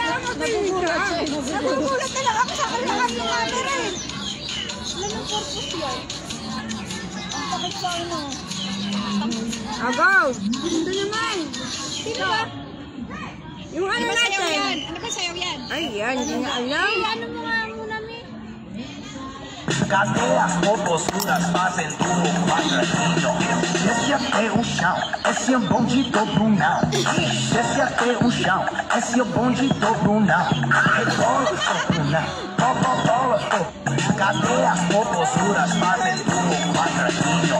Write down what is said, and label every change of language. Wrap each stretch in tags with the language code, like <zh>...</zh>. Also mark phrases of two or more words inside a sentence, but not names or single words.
<tl>Nagugulat na lang ako sa kalakas ng natin rin. Anong purpose yan? Ang sakit sa ano. Go! Ito naman. Sino ba? Yung ano natin? Ano ba sayaw yan? Ay, yan. Hindi na alam. Ano mo nga muna, Mi?</tl> <pt>Cadê as popozudas fazendo um quadradinho? Desce até o chão, esse é o bonde do Brunão. Desce até o chão, esse é o bonde do Brunão. Rebola, Brunão, bola, cadê as popozudas fazendo um quadradinho?</pt>